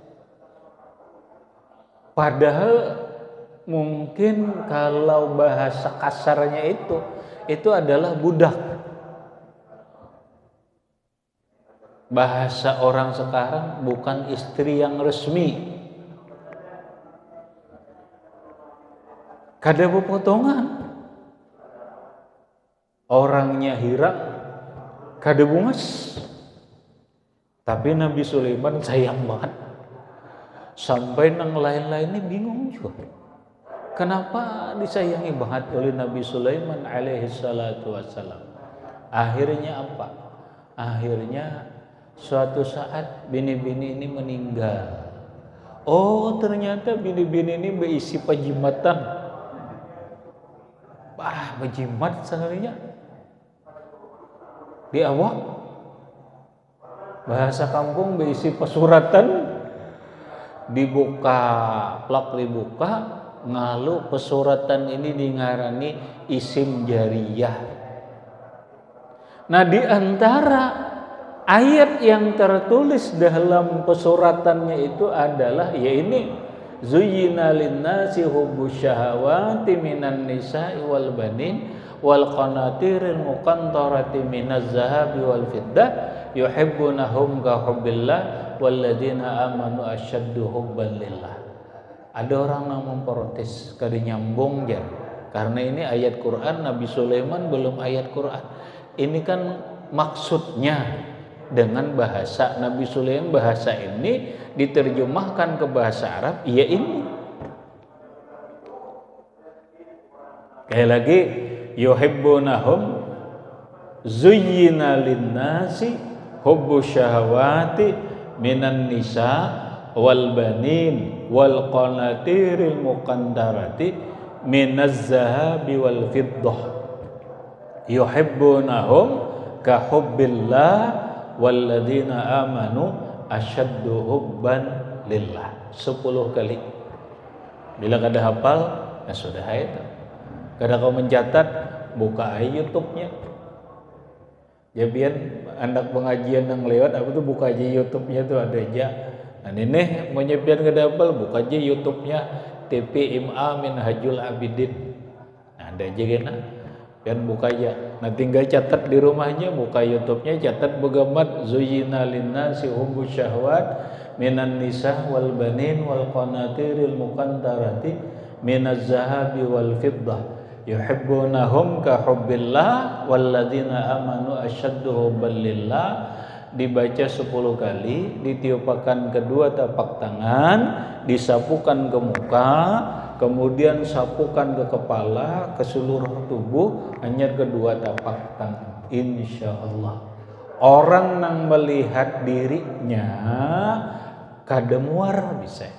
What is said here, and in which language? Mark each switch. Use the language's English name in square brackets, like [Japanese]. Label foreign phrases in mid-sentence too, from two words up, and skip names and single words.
[Indonesian] Padahal mungkin kalau bahasa kasarnya itu adalah budak. Bahasa orang sekarang bukan istri yang resmi. [Banjar] Kada pepotongan. Orangnya hirang, kada bungas. [Indonesian] Tapi Nabi Sulaiman sayang banget. Sampai nang lain-lainnya bingung juga. Kenapa disayangi banget oleh Nabi Sulaiman [Arabic] عليه الصلاة والسلام? [Indonesian] Akhirnya apa? Akhirnya suatu saat bini-bini ini meninggal. Oh, ternyata bini-bini ini berisi pejimatan. [Banjar] Bejimat sekalinya di awak. Bahasa kampung berisi pesuratan, dibuka plak dibuka ngalu pesuratan ini dingarani isim jariyah. [Indonesian] Nah, di antara ayat yang tertulis dalam pesuratannya itu adalah ya ini [Arabic] زين للناس حب الشهوات من النساء والبنين والقناطير المقنطرة من الذهب والفضة يحبونهم كحب الله والذين آمنوا أشد حبا لله. [Indonesian] Ada orang yang memprotes kada nyambung jar. Karena ini ayat Quran, Nabi Sulaiman belum ayat Quran. Ini kan maksudnya dengan bahasa Nabi Sulaiman, bahasa ini diterjemahkan ke bahasa Arab, iya ini. Kayak lagi [Arabic] يحبونهم زين للناس حب الشهوات من النساء والبنين والقناطير المقنطرة من الذهب والفضة يحبونهم كحب الله والذين آمنوا أشد حبا لله. [Indonesian] 10 kali. Bila kada hafal, ya sudah itu. Kada kau mencatat, buka YouTube-nya. Ya biar anak pengajian yang lewat apa tuh buka aja YouTube-nya tuh ada aja. Nah ini mau nyepian kada hafal, buka aja YouTube-nya TP IMA Minhajul Abidin. Nah, ada aja kena. Dan buka aja. Nah tinggal catat di rumahnya, buka YouTube-nya, catat begamat [Arabic] زين للناس حب الشهوات من النساء والبنين والقناطير المقنطرة من الذهب والفضة يحبونهم كحب الله والذين آمنوا أشد حبا لله. [Indonesian] Dibaca 10 kali, ditiupakan kedua tapak tangan, disapukan ke muka, kemudian sapukan ke kepala, ke seluruh tubuh, hanya kedua tapak tangan. Insyaallah orang yang melihat dirinya kada muar bisa.